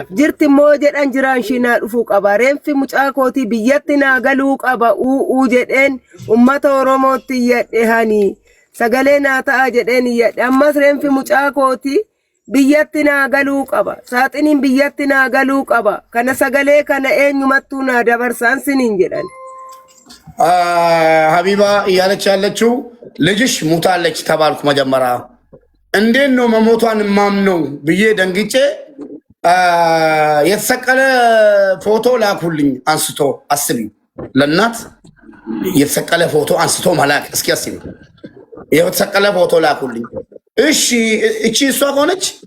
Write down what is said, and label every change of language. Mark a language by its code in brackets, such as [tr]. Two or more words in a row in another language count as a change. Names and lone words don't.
[om] Jirti immoo jedhan jiraan ishii naa dhufuu qaba. Reenfi mucaa kootii biyyatti naa galuu qaba uu jedheen uummata Oromootti iyyadhe hani. Sagalee naa ta'a jedheen iyyadhe. Ammas reenfi mucaa kootii biyyatti naa galuu qaba. Saaxiniin biyyatti naa galuu qaba. Kana sagalee kana eenyumattuu naa dabarsaan siniin jedhan. [am] ሀቢባ እያለች ያለችው ልጅሽ ሙታለች ተባልኩ መጀመሪያ እንዴት ነው መሞቷን ማምነው ብዬ ደንግጬ የተሰቀለ ፎቶ ላኩልኝ አንስቶ አስቢ ለእናት የተሰቀለ ፎቶ አንስቶ መላክ እስኪ አስቢ የተሰቀለ ፎቶ ላኩልኝ እሺ እቺ እሷ ከሆነች